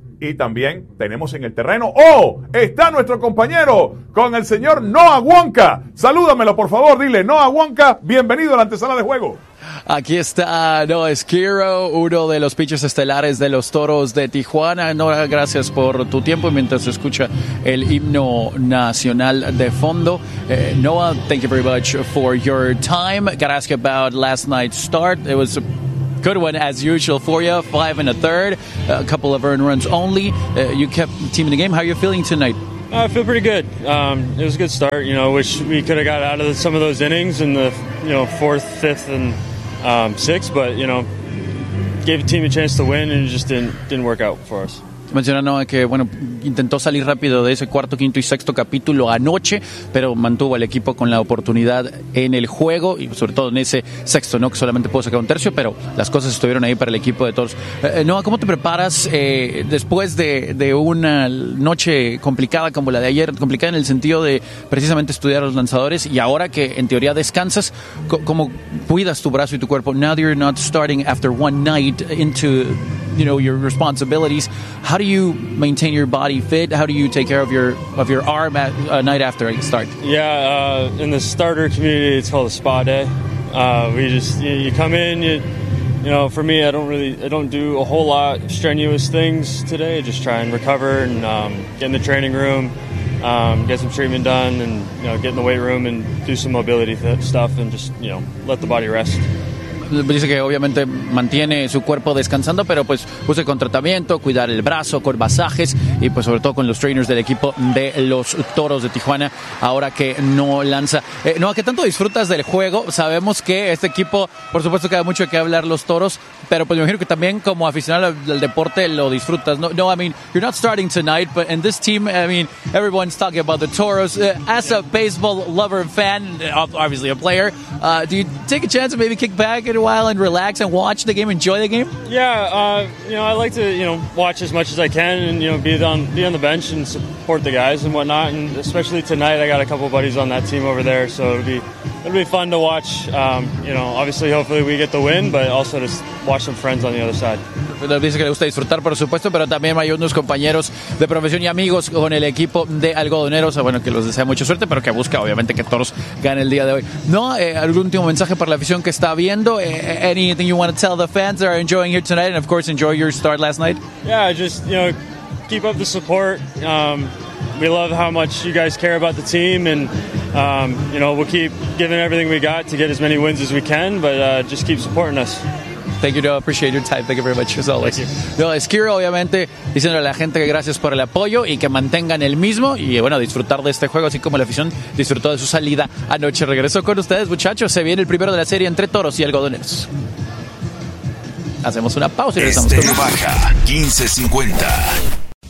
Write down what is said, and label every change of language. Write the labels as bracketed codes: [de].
[es] Y también tenemos en el terreno, ¡oh! Está nuestro compañero con el señor Noah Wonka. Salúdamelo, por favor, dile, Noah Wonka, bienvenido a la antesala de juego. Aquí está Noah Esquiro, uno de los pitchers estelares de los Toros de Tijuana. Noah, gracias por tu tiempo mientras se escucha el himno nacional de fondo. [en] Noah, thank you very much for your time. Gotta ask about last night's start. It was a good one as usual for you. 5 1/3, a couple of earned runs only. You kept the team in the game. How are you feeling tonight? I feel pretty good. It was a good start. You know, wish we could have got out of some of those innings in the, you know, fourth, fifth, and sixth, but, you know, gave the team a chance to win and it just didn't work out for us. [es] Mencionando que, bueno, intentó salir rápido de ese cuarto, quinto y sexto capítulo anoche, pero mantuvo al equipo con la oportunidad en el juego y sobre todo en ese sexto, ¿no? Que solamente pudo sacar un tercio, pero las cosas estuvieron ahí para el equipo de todos. Noah, ¿cómo te preparas después de una noche complicada como la de ayer? Complicada en el sentido de precisamente estudiar a los lanzadores y ahora que en teoría descansas, ¿cómo cuidas tu brazo y tu cuerpo? [en] Now that you're not starting after one night into, you know, your responsibilities, how do you maintain your body fit? How do you take care of your arm at a night after a start? Yeah, in the starter community, it's called a spa day. We just, you come in, you know, for me, I don't do a whole lot of strenuous things today. I just try and recover and get in the training room, get some treatment done, and, you know, get in the weight room and do some mobility stuff and just, you know, let the body rest. [es] Dice que obviamente mantiene su cuerpo descansando, pero pues usa con tratamiento, cuidar el brazo, con masajes y pues sobre todo con los trainers del equipo de los Toros de Tijuana, ahora que no lanza. Noah, ¿qué tanto disfrutas del juego? Sabemos que este equipo, por supuesto que hay mucho que hablar los Toros, pero pues me imagino que también como aficionado al deporte lo disfrutas. [en] No, I mean, you're not starting tonight, but in this team, I mean, everyone's talking about the Toros. As a baseball lover and fan, obviously a player, do you take a chance to maybe kick back a while and relax and watch the game, enjoy the game? Yeah, you know, I like to, you know, watch as much as I can and, you know, be on the bench and support the guys and whatnot. And especially tonight, I got a couple buddies on that team over there, so it'll be fun to watch. You know, obviously, hopefully we get the win, but also just watch some friends on the other side. [es] Dice que le gusta disfrutar, por supuesto, pero también hay unos compañeros de profesión y amigos con el equipo de Algodoneros, bueno, que los desea mucha suerte, pero que busca, obviamente, que Toros gane el día de hoy. ¿No? ¿Algún último mensaje para la afición que está viendo? [en] ¿Anything you want to tell the fans that are enjoying here tonight and, of course, enjoy your start last night? Yeah, just, you know, keep up the support. We love how much you guys care about the team and, you know, we'll keep giving everything we got to get as many wins as we can, but just keep supporting us. Thank you, Noah. Appreciate your time. Thank you very much, as always. Thank you. [es] Noah Esquiro, obviamente, diciendo a la gente que gracias por el apoyo y que mantengan el mismo. Y, bueno, disfrutar de este juego, así como la afición disfrutó de su salida anoche. Regreso con ustedes, muchachos. Se viene el primero de la serie entre Toros y Algodoneros. Hacemos una pausa y regresamos. Estéreo Baja, 1550.